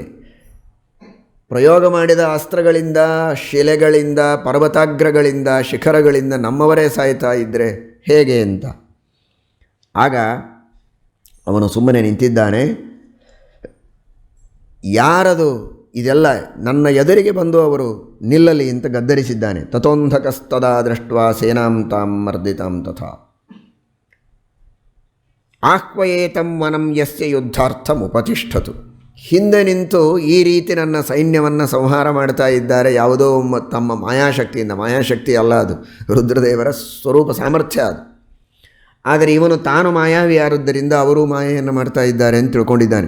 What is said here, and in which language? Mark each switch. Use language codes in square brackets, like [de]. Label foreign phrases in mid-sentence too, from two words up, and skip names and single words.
[kn] ಪ್ರಯೋಗ ಮಾಡಿದ ಅಸ್ತ್ರಗಳಿಂದ, ಶಿಲೆಗಳಿಂದ, ಪರ್ವತಾಗ್ರಗಳಿಂದ, ಶಿಖರಗಳಿಂದ ನಮ್ಮವರೇ ಸಾಯ್ತಾ ಇದ್ದರೆ ಹೇಗೆ ಅಂತ. ಆಗ ಅವನು ಸುಮ್ಮನೆ ನಿಂತಿದ್ದಾನೆ. ಯಾರದು ಇದೆಲ್ಲ ನನ್ನ ಎದುರಿಗೆ ಬಂದು ಅವರು ನಿಲ್ಲಲಿ ಅಂತ ಗದ್ದರಿಸಿದ್ದಾನೆ. [sa] ತಥೋಂಧಕಸ್ತದಾ ದೃಷ್ಟ್ವಾ ಸೇನಾಂ ತಾಂ ಮರ್ದಿತಾಂ ತಥಾ ಆಹ್ವಯೇತಂ ವನಂ ಯಸ್ಯ ಯುದ್ಧಾರ್ಥಂ ಉಪತಿಷ್ಠತು. [kn] ಹಿಂದೆ ನಿಂತು ಈ ರೀತಿ ನನ್ನ ಸೈನ್ಯವನ್ನು ಸಂಹಾರ ಮಾಡ್ತಾ ಇದ್ದಾರೆ ಯಾವುದೋ ತಮ್ಮ ಮಾಯಾಶಕ್ತಿಯಿಂದ. ಮಾಯಾಶಕ್ತಿ ಅಲ್ಲ, ಅದು ರುದ್ರದೇವರ ಸ್ವರೂಪ ಸಾಮರ್ಥ್ಯ ಅದು. ಆದರೆ ಇವನು ತಾನು ಮಾಯಾವಿಯಾರುದ್ದರಿಂದ ಅವರೂ ಮಾಯೆಯನ್ನು ಮಾಡ್ತಾ ಇದ್ದಾರೆ ಅಂತ ತಿಳ್ಕೊಂಡಿದ್ದಾನೆ.